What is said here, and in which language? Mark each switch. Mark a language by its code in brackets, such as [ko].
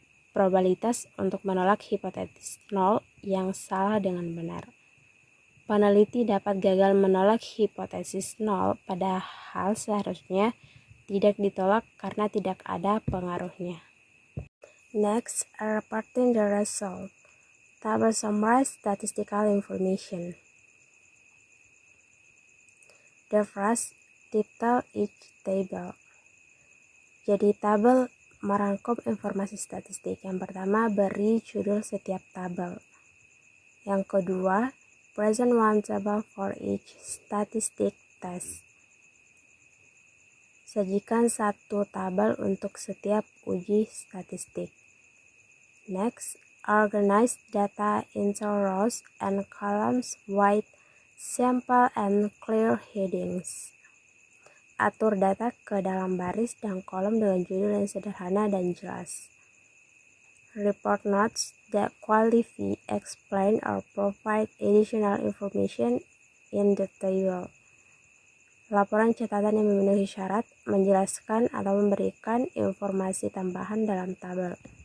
[id] Probabilitas untuk menolak hipotesis nol yang salah dengan benar. Peneliti dapat gagal menolak hipotesis nol padahal seharusnya tidak ditolak karena tidak ada pengaruhnya. [en] Next, reporting the result. Table summarize statistical information. The first, title each table. [id] Jadi tabel merangkum informasi statistik. Yang pertama, beri judul setiap tabel. Yang kedua, [en] present one table for each statistic test. [id] Sajikan satu tabel untuk setiap uji statistik. [en] Next, organize data into rows and columns with simple and clear headings. [id] atur data ke dalam baris dan kolom dengan judul yang sederhana dan jelas. [en] Report notes that qualify, explain, or provide additional information in the table. [id] Laporan catatan yang memenuhi syarat, menjelaskan atau memberikan informasi tambahan dalam tabel.